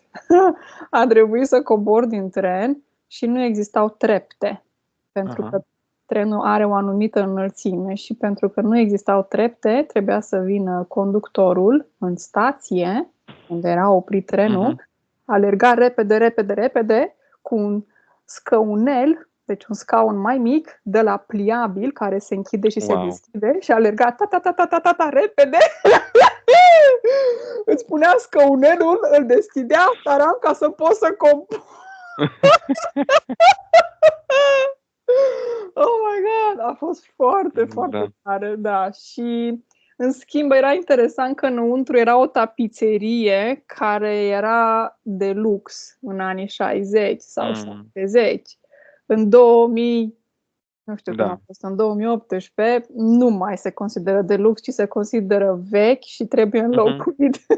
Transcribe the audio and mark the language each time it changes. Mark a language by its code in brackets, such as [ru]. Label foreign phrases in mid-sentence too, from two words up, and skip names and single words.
[ro] A trebuit să cobor din tren și nu existau trepte, pentru că trenul are o anumită înălțime și pentru că nu existau trepte, trebuia să vină conductorul în stație, unde era oprit trenul, alerga repede, cu un scăunel, deci un scaun mai mic, de la pliabil, care se închide și se deschide, și alerga repede. Îți punea scăunelul, îl deschidea, taram, ca să poți să cobori. [en] Oh my God! [ro] A fost foarte tare, da. Și în schimb era interesant că înăuntru era o tapiserie care era de lux în anii 60 sau 70. În 2000, nu știu cum a fost, în 2018, nu mai se consideră de lux, ci se consideră vechi și trebuie înlocuit.